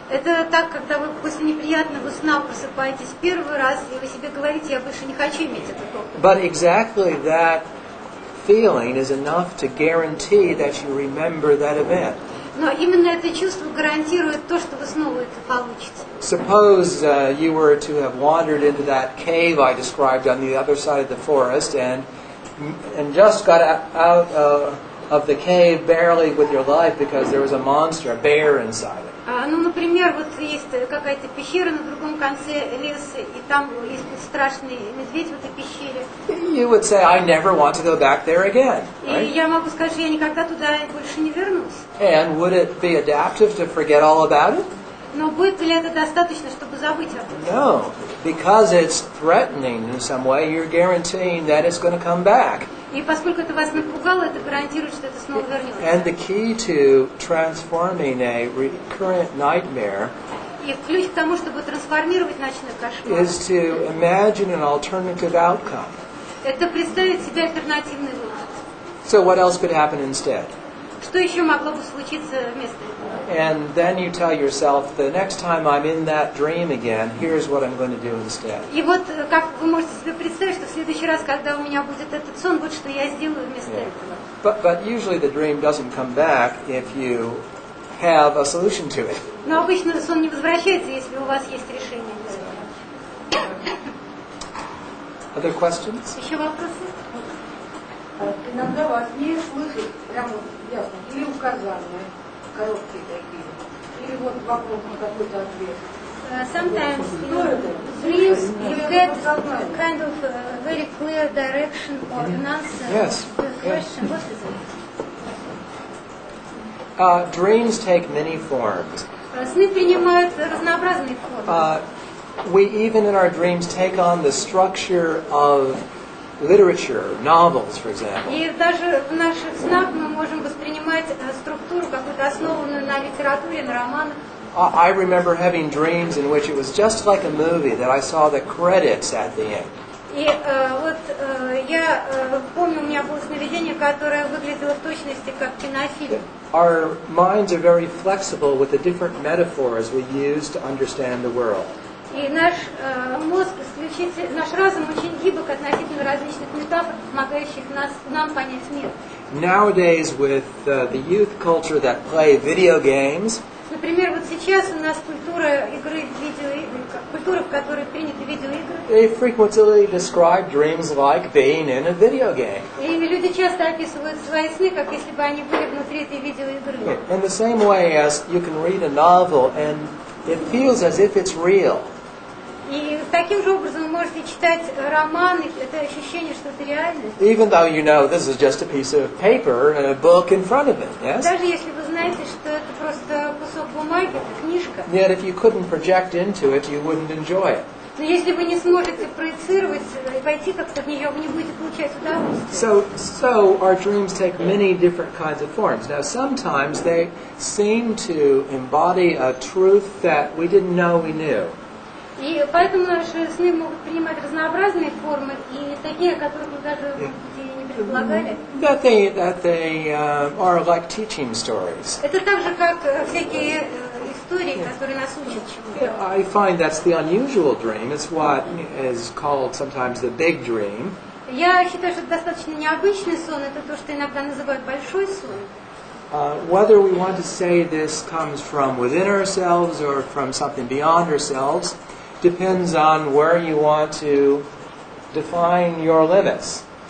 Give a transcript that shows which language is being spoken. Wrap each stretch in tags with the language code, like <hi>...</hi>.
<ru>Это так, когда вы после неприятного сна просыпаетесь первый раз, и вы себе говорите, я больше не хочу иметь этот опыт.</ru> <en>But exactly that feeling is enough to guarantee that you remember that event.</en> <ru>Но именно это чувство гарантирует то, что вы снова это получите.</ru> <en>Suppose you were to have wandered into that cave I described on the other side of the forest and just got out of the cave barely with your life because there was a monster, a bear inside it.</en> <ru>Ну, например, вот есть какая-то пещера на другом конце леса, и там есть страшный медведь в этой пещере.</ru> <en>You would say, I never want to go back there again.</en> <ru>И</ru> <en>Right?</en> <ru>я могу сказать, что я никогда туда больше не вернусь.</ru> <en>And would it be adaptive to forget all about it?</en> <ru>Но будет ли это достаточно, чтобы забыть об этом?</ru> <en>No. Because it's threatening in some way, you're guaranteeing that it's going to come back.</en> <ru>И поскольку это вас напугало, это гарантирует, что это снова вернется.</ru> <en>And the key to transforming a recurrent nightmare</en> <ru>И ключ к тому, чтобы трансформировать ночной кошмар,</ru> <en>is to imagine an alternative outcome.</en> <ru>это представить себе альтернативный выход.</ru> <en>So what else could happen instead?</en> <ru>Что еще могло бы случиться вместо этого?</ru> <en>And then you tell yourself, the next time I'm in that dream again, here's what I'm going to do instead.</en> <ru>И вот как вы можете себе представить, что в следующий раз, когда у меня будет этот сон, вот что я сделаю вместо этого.</ru> <en>But usually the dream doesn't come back if you have a solution to it.</en> <ru>Но обычно сон не возвращается, если у вас есть решение.</ru> <en>Other questions?</en> <ru>Еще вопросы? Иногда во сне слышишь прямо ясно, или указания, короткие такие, или вот вопрос на какой-то ответ.</ru> <en>Sometimes in dreams you get kind of very clear direction or an answer Yes. to the question. What is it? Dreams take many forms.</en> <ru>Сны принимают разнообразные формы.</ru> <en>We even in our dreams take on the structure of literature, novels, for example.</en> <ru>И даже в наших снах мы можем воспринимать структуру какую-то основанную на литературе, на романах.</ru> <en>I remember having dreams in which it was just like a movie that I saw the credits at the end.</en> <ru>И вот я помню, у меня было сновидение, которое выглядело в точности как кинофильм.</ru> <en>Our minds are very flexible with the different metaphors we use to understand the world.</en> <ru>И наш мозг, наш разум очень гибок относительно различных метафор, помогающих нам понять мир.</ru> <en>Nowadays, with the youth culture that play video games,</en> <ru>Например, вот сейчас у нас культура игры в видеоигры, культура, в которой приняты видеоигры.</ru> <en>they frequently describe dreams like being in a video game.</en> <ru>И люди часто описывают свои сны, как если бы они были внутри этой видеоигры.</ru> <en>In the same way as you can read a novel and it feels as if it's real.</en> <ru>И таким же образом вы можете читать романы, это ощущение, что это реальность.</ru> <en>Even though you know this is just a piece of paper and a book in front of it, yes?</en> <ru>Даже если вы знаете, что это просто кусок бумаги, это книжка.</ru> <en>Yet if you couldn't project into it, you wouldn't enjoy it.</en> <ru>Но если вы не сможете проецировать, войти как-то в нее, вы не будете получать удовольствие.</ru> <en>So our dreams take many different kinds of forms. Now sometimes they seem to embody a truth that we didn't know we knew.</en> <ru>И поэтому наши сны могут принимать разнообразные формы, и такие, о которых мы даже не предполагали.</ru> <en>That they are like teaching stories.</en> <ru>Это так же, как всякие истории, которые нас учат чему-то.</ru> <en>I find that's the unusual dream. It's what is called sometimes the big dream.</en> <ru>Я считаю, что это достаточно необычный сон, это то, что иногда называют большой сон.</ru> <en>Whether we want to say this comes from within ourselves or from something beyond ourselves depends on where you want to define your limits.</en>